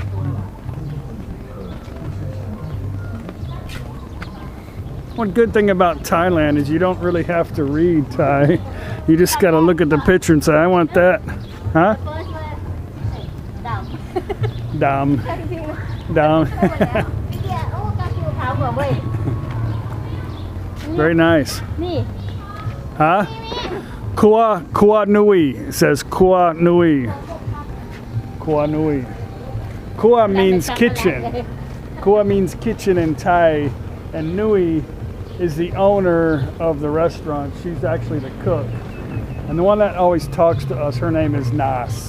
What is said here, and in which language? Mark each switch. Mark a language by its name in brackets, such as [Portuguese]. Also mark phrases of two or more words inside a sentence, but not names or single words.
[English] One good thing about Thailand is you don't really have to read Thai. You just gotta look at the picture and say, I want that. Huh? Dam. Dam. Very nice. Huh? Kua Nui. It says Kua Nui. Kua Nui. Kua means kitchen. Kua means kitchen in Thai. And Nui is the owner of the restaurant. She's actually the cook. And the one that always talks to us, her name is Nas.